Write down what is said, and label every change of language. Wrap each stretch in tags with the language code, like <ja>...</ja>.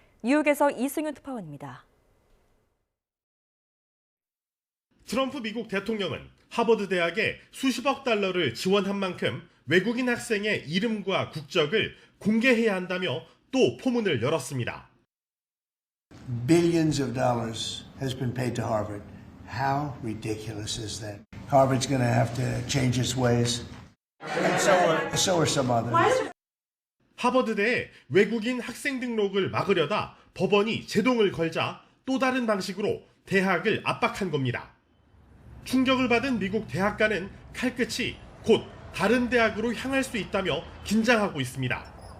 <ko>뉴욕에서 이승윤 특파원입니다. 트럼프 미국 대통령은 하버드 대학에 수십억 달러를 지원한 만큼 외국인 학생의 이름과 국적을 공개해야 한다며 또 포문을 열었습니다.</ko> <en>Billions of dollars has been paid to Harvard. How ridiculous is that? Harvard's going to have to change its ways. And so are some others.</en> <ko>하버드대에 외국인 학생 등록을 막으려다 법원이 제동을 걸자 또 다른 방식으로 대학을 압박한 겁니다. 충격을 받은 미국 대학가는 칼끝이 곧 다른 대학으로 향할 수 있다며 긴장하고 있습니다.</ko>